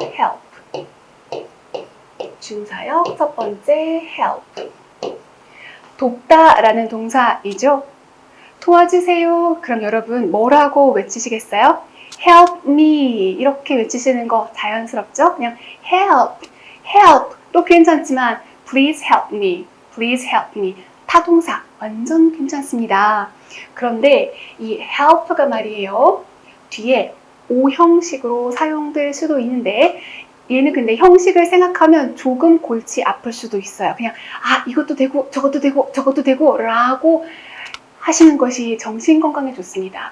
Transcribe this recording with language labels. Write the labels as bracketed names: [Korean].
[Korean] help 준사역 첫 번째 help 돕다라는 동사이죠. 도와주세요. 그럼 여러분 뭐라고 외치시겠어요? [English] help me [Korean] 이렇게 외치시는 거 자연스럽죠? 그냥 help도 괜찮지만 [English] please help me, please help me [Korean] 타동사 완전 괜찮습니다. 그런데 이 help가 말이에요. 뒤에 O 형식으로 사용될 수도 있는데 얘는 근데 형식을 생각하면 조금 골치 아플 수도 있어요. 그냥 이것도 되고 저것도 되고 저것도 되고 라고 하시는 것이 정신건강에 좋습니다.